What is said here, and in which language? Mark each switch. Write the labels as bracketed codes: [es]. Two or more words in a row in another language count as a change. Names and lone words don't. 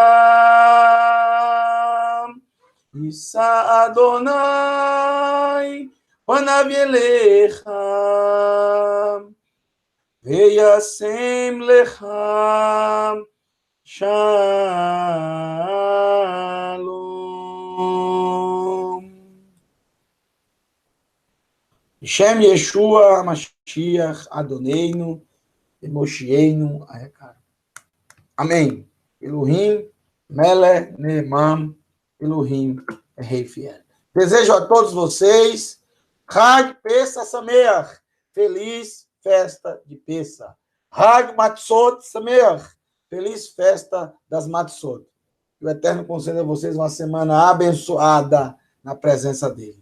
[he] ישא אדוני פניו אליך וישם לך שלום. שם ישוע משיח אדונינו מושיענו היקר. [pt] Amém. [he] אלוהים מלך נאמן [pt] Elohim Rei Fiel. Desejo a todos vocês [he] חג פסח שמח. [pt] Feliz festa de Pessa. [he] חג מצות שמח. [pt] Feliz festa das Matzot. Que o Eterno conceda a vocês uma semana abençoada na presença dele.